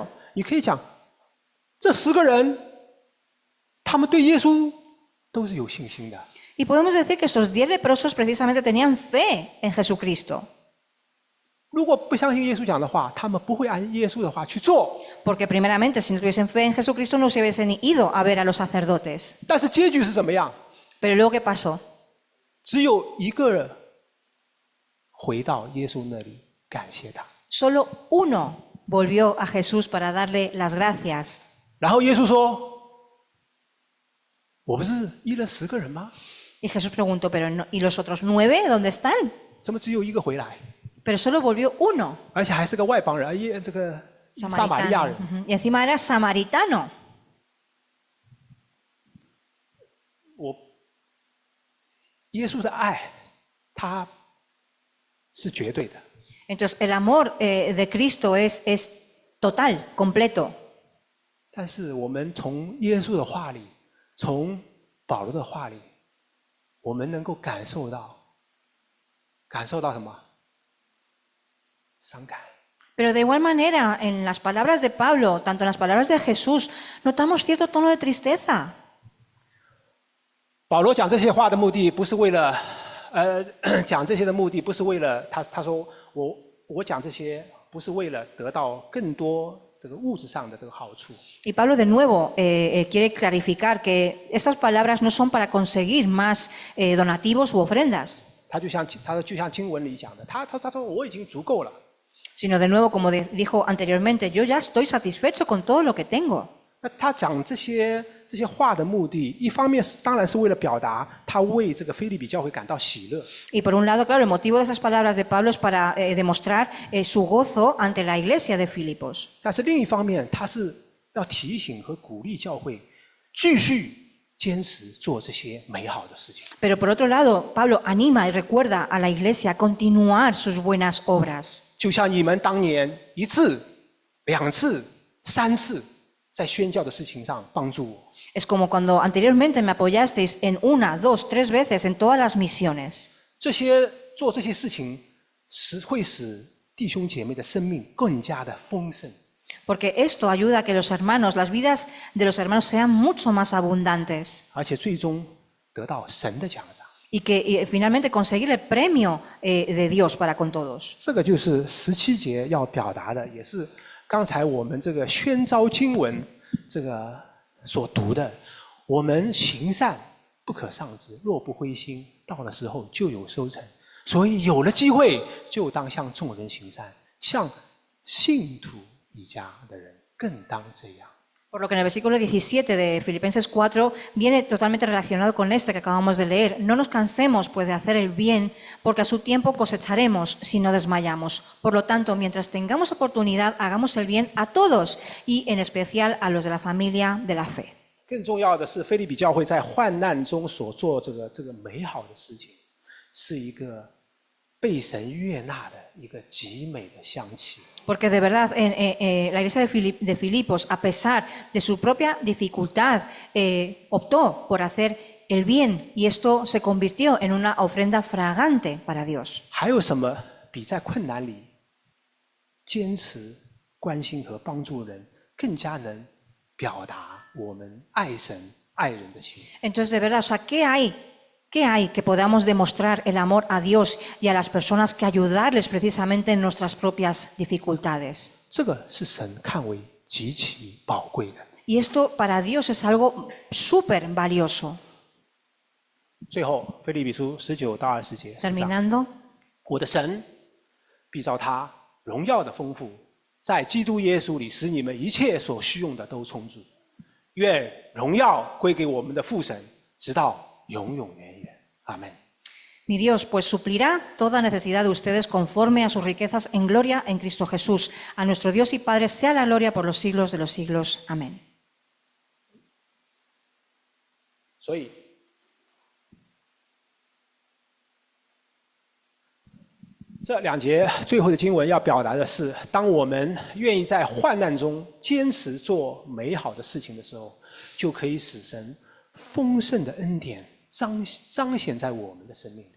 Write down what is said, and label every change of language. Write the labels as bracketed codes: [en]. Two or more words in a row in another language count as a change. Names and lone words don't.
[zh] 你可以讲，这10个人，他们对耶稣都是有信心的。 [es] Y podemos decir que esos 10 leprosos precisamente tenían fe en Jesucristo. [zh] 如果不相信耶稣讲的话，他们不会按耶稣的话去做。 [es] Porque primeramente, si no tuviesen fe en Jesucristo, no se hubiesen ido a ver a los sacerdotes. [zh] 但是结局是怎么样？ [es] Pero luego, ¿qué pasó? [zh] 只有一个回到耶稣那里感谢他。 [es] Solo uno volvió a Jesús para darle las gracias. [zh] 然后耶稣说：“我不是医了10个人吗？ [es] Y Jesús preguntó, pero ¿y los otros 9 dónde están? [zh] 怎么只有1个回来？ [es] Pero solo volvió uno, [zh] 而且还是个外邦人，这个撒玛利亚 samaritano. 人。 Ujú. [es] Y encima era samaritano. [zh] 耶稣的爱，他是绝对的。 [es] Entonces, el amor de Cristo es total, completo. [zh] 但是我们从耶稣的话里，从保罗的话里，我们能够感受到什么？伤感。 [es] Pero de igual manera, en las palabras de Pablo, tanto en las palabras de Jesús, notamos cierto tono de tristeza. [zh] 保罗讲这些话的目的，不是为了，讲这些的目的不是为了他说我讲这些不是为了得到更多这个物质上的这个好处。 [es] Y Pablo de nuevo quiere clarificar que estas palabras no son para conseguir más donativos u ofrendas, [zh] 他就像经文里讲的，他说我已经足够了。 [es] sino de nuevo, como dijo anteriormente, yo ya estoy satisfecho con todo lo que tengo. [zh] 那他讲这些话的目的，一方面当然是为了表达他为这个腓立比教会感到喜乐。 [es] Y por un lado, claro, el motivo de esas palabras de Pablo es para demostrar su gozo ante la iglesia de Filipos. [zh] 但是另一方面，他是要提醒和鼓励教会继续坚持做这些美好的事情。 [es] Pero por otro lado, Pablo anima y recuerda a la iglesia a continuar sus buenas obras. [zh] 就像你们当年1次、2次、3次在宣教的事情上帮助我， [es] Es como cuando anteriormente me apoyasteis en 1, 2, 3 veces en todas las misiones. [zh] 做这些事情会使弟兄姐妹的生命更加的丰盛。 [es] Porque esto ayuda a que los hermanos, las vidas de los hermanos sean mucho más abundantes [zh] 而且最终得到神的奖赏。 [es] y que finalmente conseguir el premio de Dios para con todos. [zh] 这个就是17节要表达的，也是刚才我们这个宣召经文这个所读的。我们行善不可丧志，若不灰心，到了时候就有收成。所以有了机会，就当向众人行善，向信徒一家的人更当这样。 [es] Por lo que en el versículo 17 de Filipenses 4 viene totalmente relacionado con este que acabamos de leer. No nos cansemos pues de hacer el bien, porque a su tiempo cosecharemos si no desmayamos. Por lo tanto, mientras tengamos oportunidad, hagamos el bien a todos y en especial a los de la familia de la fe. [zh] 更重要的是，腓立比教会在患难中所做这个美好的事情，是一个被神悦纳的一个极美的香气。 [es] Porque de verdad, la iglesia de Filipos, a pesar de su propia dificultad, optó por hacer el bien y esto se convirtió en una ofrenda fragante para Dios. [zh] 还有什么比在困难里坚持关心和帮助人，更加能表达我们爱神爱人的心？ [es] Entonces, de verdad, o sea, ¿qué hay que podamos demostrar el amor a Dios y a las personas que ayudarles precisamente en nuestras propias dificultades? [zh] 这个是神看为极其宝贵的。 [es] Y esto para Dios es algo súper valioso. [zh] 最后，腓立比书19到20节， [es] Terminando. [zh] 我的神必照他荣耀的丰富，在基督耶稣里，使你们一切所需用的都充足。愿荣耀归给我们的父神，直到永永远远。阿门。 [es] Mi Dios, pues suplirá toda necesidad de ustedes conforme a sus riquezas en gloria en Cristo Jesús. A nuestro Dios y Padre sea la gloria por los siglos de los siglos. Amén. [zh] 所以，这2节最后的经文要表达的是：当我们愿意在患难中坚持做美好的事情的时候，就可以使神丰盛的恩典彰显在我们的生命里。